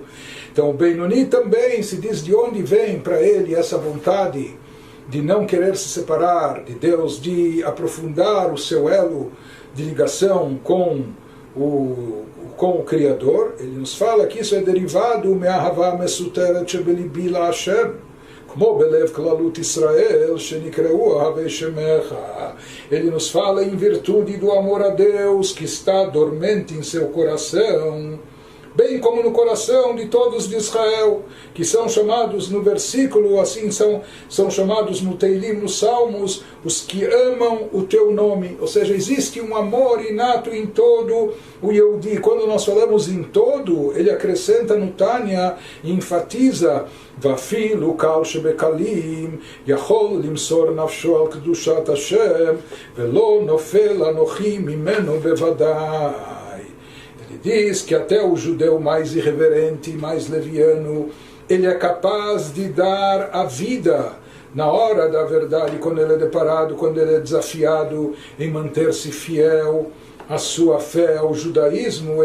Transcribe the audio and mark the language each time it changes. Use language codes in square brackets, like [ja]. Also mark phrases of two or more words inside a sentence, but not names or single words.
[pt] Então o Benoni também se diz de onde vem para ele essa vontade de não querer se separar de Deus, de aprofundar o seu elo de ligação com o Criador. Ele nos fala que isso é derivado [he] מאהבה מסותרת שבלבי לה, como בלב כללות ישראל שנקראו אוהבי שמך. [pt] Ele nos fala em virtude do amor a Deus que está dormente em seu coração, bem como no coração de todos de Israel, que são chamados no versículo, assim são chamados no Teilim, nos Salmos, os que amam o teu nome. Ou seja, existe um amor inato em todo o Yehudi. Quando nós falamos em todo, ele acrescenta no Tânia e enfatiza [he] ואפילו קל שבקלים יכול למסור נפשו על קדושת השם ולא נופל אנכי ממנו בוודאי. [pt] Diz que até o judeu mais irreverente, mais leviano, ele é capaz de dar a vida na hora da verdade, quando ele é deparado, quando ele é desafiado em manter-se fiel à sua fé, ao judaísmo.